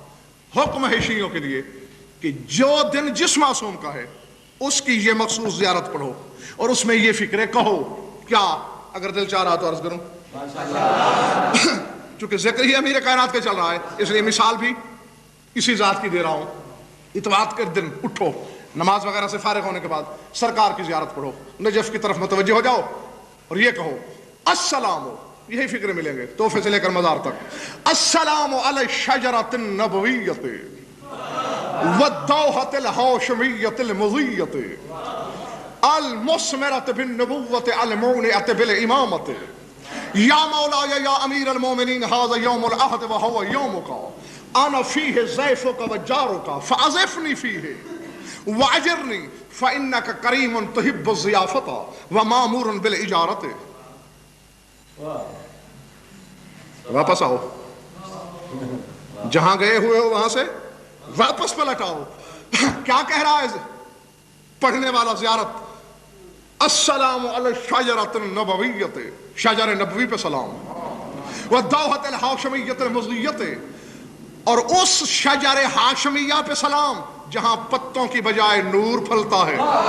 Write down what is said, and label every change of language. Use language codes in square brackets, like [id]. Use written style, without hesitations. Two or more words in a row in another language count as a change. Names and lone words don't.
[ur] حکم ہے شیعوں کے لیے کہ جو دن جس معصوم کا ہے اس کی یہ مخصوص زیارت پڑھو، اور اس میں یہ فکرے کہو کیا، اگر دل چاہ رہا تو عرض کروں، چونکہ ذکر ہی امیر کائنات کا چل رہا ہے اس لیے مثال بھی اسی ذات کی دے رہا ہوں۔ اتوار کے دن اٹھو، نماز وغیرہ سے فارغ ہونے کے بعد سرکار کی زیارت پڑھو، نجف کی طرف متوجہ ہو جاؤ اور یہ کہو السلام، یہی فکرے ملیں گے تحفے سے لے کر مزار تک، [ar] السلام علی الشجرۃ النبویۃ والدوحۃ الہاشمیۃ المضیۃ المثمرۃ بالنبوۃ المونعۃ بالامامۃ یا مولاي یا امیر المومنین ھذا یوم العہد وہو یومک انا فیہ ضیفک وجارک فاضفنی فیہ واجرنی فانک کریم تحب الضیافۃ ومامور بالاجارۃ. [ur] واپس آؤ، جہاں گئے ہوئے ہو وہاں سے واپس پلٹ آؤ. کیا کہہ رہا ہے پڑھنے والا زیارت؟ [ar] السلام علی الشجرۃ النبویۃ، [ur] شجر نبوی پہ سلام، [ar] والدوحۃ الہاشمیۃ المضیۃ، [ur] اور اس شجر ہاشمیہ پہ سلام جہاں پتوں کی بجائے نور پھلتا ہے.